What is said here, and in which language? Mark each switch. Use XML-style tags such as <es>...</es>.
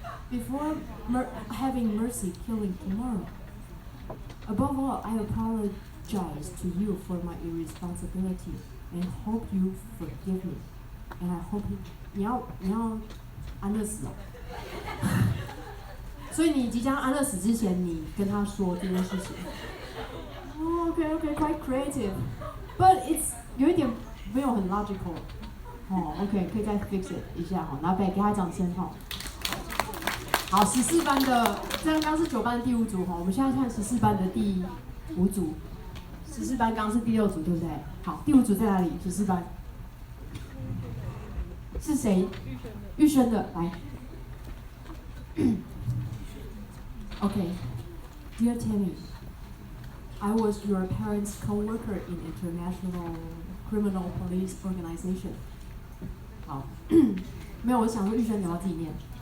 <en>Before having mercy killing tomorrow. Above all, I apologize to you for my irresponsibility and hope you forgive me. And I hope</en> <zh>你要安乐死哦。所以你即将安乐死之前，你跟他说这件事情。</zh> <en>Okay, quite creative, but it's</en> <zh>有一点没有很</zh> <en>logical。</en> <zh>OK， 可以再</zh> <en>fix it</en> <zh>一下哈，拿给他掌声哈。好，14班的，刚刚是9班的第5组哈，我们现在看14班的第5组，14班刚刚是第6组，对不对？好，第5组在哪里？14班是谁？玉轩的，来。</zh> <en>Okay, dear Tammy, I was your parents' co-worker in international criminal police organization.</en> <zh>好，没有，我想说玉轩你要自己念。</zh>